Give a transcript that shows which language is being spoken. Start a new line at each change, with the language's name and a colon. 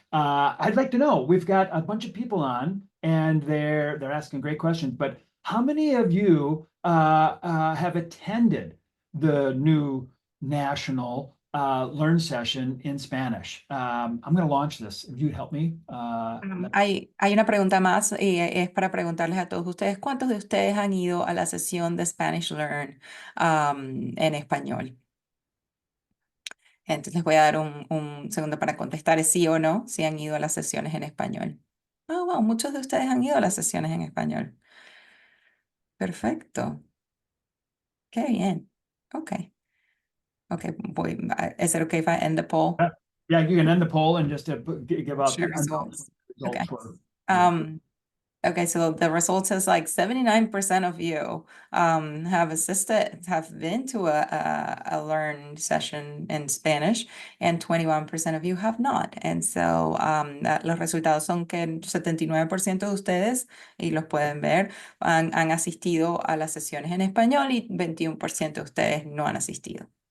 English: I'd like to know, we've got a bunch of people on and they're asking great questions, but how many of you have attended the new national learn session in Spanish? I'm going to launch this. If you'd help me.
Spanish: Hay una pregunta más y es para preguntarles a todos ustedes, ¿cuántos de ustedes han ido a la sesión de Spanish Learn en español? Entonces les voy a dar un segundo para contestar es sí o no, si han ido a las sesiones en español. Oh, wow, muchos de ustedes han ido a las sesiones en español. Perfecto. Qué bien. Ok.
English: Ok, is it okay if I end the poll? Yeah, you can end the poll and just give out Share the results. Okay. results for. Okay, so the results is like 79% of you have been to a learn session in Spanish, and 21% of you have not. And so
Spanish: los resultados son que el 79% de ustedes, y los pueden ver, han asistido a las sesiones en español y 21% de ustedes no han asistido.